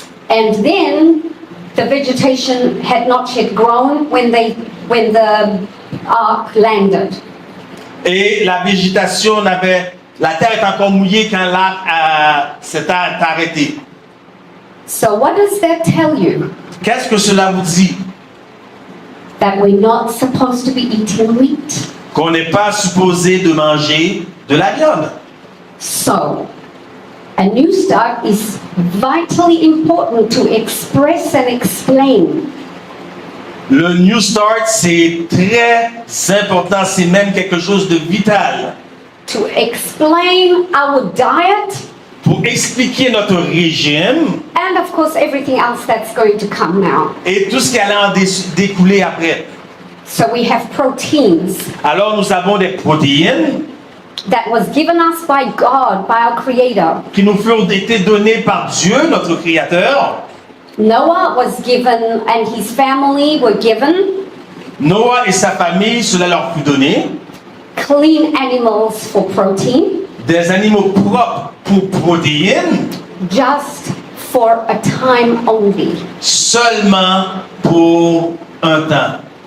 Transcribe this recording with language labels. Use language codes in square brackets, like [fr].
[en] and then the vegetation had not yet grown when the ark landed. [fr] et la végétation la terre est encore mouillée quand l'arc s'est arrêté. [en] So what does that tell you? [fr] Qu'est-ce que cela vous dit? [en] that we're not supposed to be eating wheat. [fr] qu'on n'est pas supposé de manger de la viande. [en] So, a new start is vitally important to express and explain. [fr] Le New Start, c'est très important, c'est même quelque chose de vital. [en] To explain our diet [fr] Pour expliquer notre régime [en] and, of course, everything else that's going to come now. [fr] et tout ce qui allait en découler après. [en] So, we have proteins [fr] Alors nous avons des protéines [en] that was given us by God, by our Creator. [fr] qui nous furent été données par Dieu, notre Créateur. [en] Noah was given, and his family were given [fr] Noah et sa famille, cela leur fut donné. [en] clean animals for protein, [fr] Des animaux propres pour protéines, [en] just for a time only. [fr] seulement pour un temps.